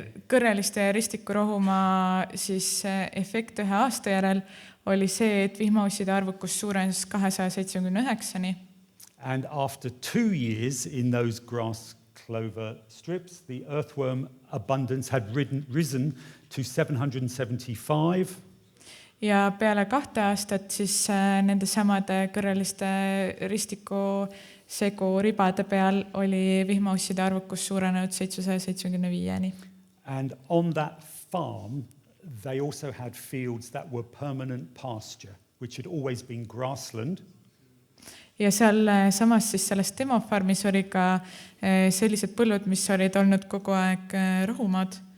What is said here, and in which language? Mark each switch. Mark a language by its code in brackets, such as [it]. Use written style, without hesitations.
[et] Kõrreliste ja ristikurohumaa siis efekt 1 aasta järel oli see, et vihmausside arvukus suurenes 279-ni. [en] And after 2 years in those grass clover strips, the earthworm abundance had risen to 775. [et] Ja peale 2 aastat siis nende samade kõrreliste ristiku segu ribade peal oli vihmausside arvukus suurenenud 775-ni. [en] And on that farm, they also had fields that were permanent pasture, which had always been grassland. [et] Ja seal samas siis selles demofarmis oli ka sellised põllud, mis olid olnud kogu aeg rohumaad.